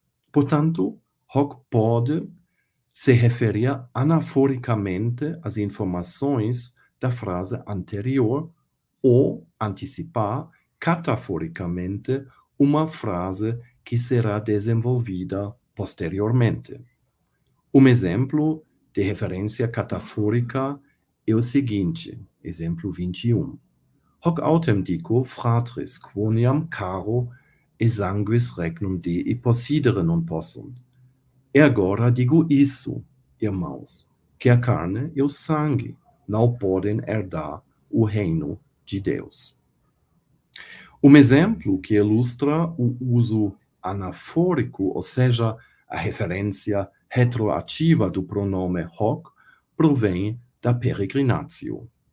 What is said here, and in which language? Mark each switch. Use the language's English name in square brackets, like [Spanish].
[Portuguese] Portanto, hoc pode se referir anaforicamente às informações da frase anterior ou antecipar cataforicamente uma frase que será desenvolvida posteriormente. Um exemplo de referência catafórica é o seguinte, exemplo 21. [Latin] Hoc autem dico fratris quoniam caro e sanguis regnum Dei possidere non possunt. [Portuguese] E agora digo isso, irmãos, que a carne e o sangue não podem herdar o reino de Deus. Um exemplo que ilustra o uso anafórico, ou seja, a referência retroativa do pronome hoc, provém da peregrinatio.